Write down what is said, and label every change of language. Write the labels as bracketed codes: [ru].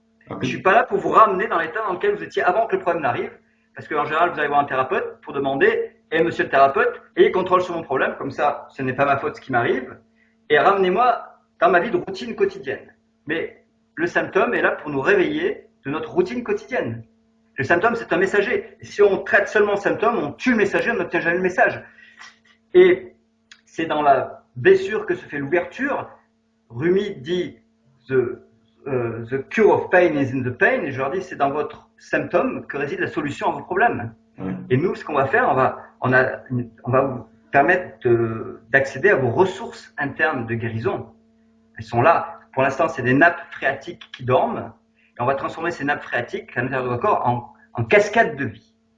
[fr] Je ne suis pas là pour vous ramener dans l'état dans lequel vous étiez avant que le problème n'arrive, parce qu'en général, vous allez voir un thérapeute pour demander « Eh, monsieur le thérapeute, ayez contrôle sur mon problème, comme ça, ce n'est pas ma faute ce qui m'arrive, et ramenez-moi dans ma vie de routine quotidienne. » Mais le symptôme est là pour nous réveiller de notre routine quotidienne. Le symptôme, c'est un messager. Et si on traite seulement le symptôme, on tue le messager, on n'obtient jamais le message. Et c'est dans la blessure que se fait l'ouverture. Rumi dit [en] the cure of pain is in the pain. [fr] Et je leur dis, c'est dans votre symptôme que réside la solution à vos problèmes. Et nous, ce qu'on va faire, on va vous permettre d'accéder à vos ressources internes de guérison. Elles sont là. Pour l'instant, c'est des nappes phréatiques qui dorment. Et on va transformer ces nappes phréatiques à l'intérieur de votre corps en cascade de vie.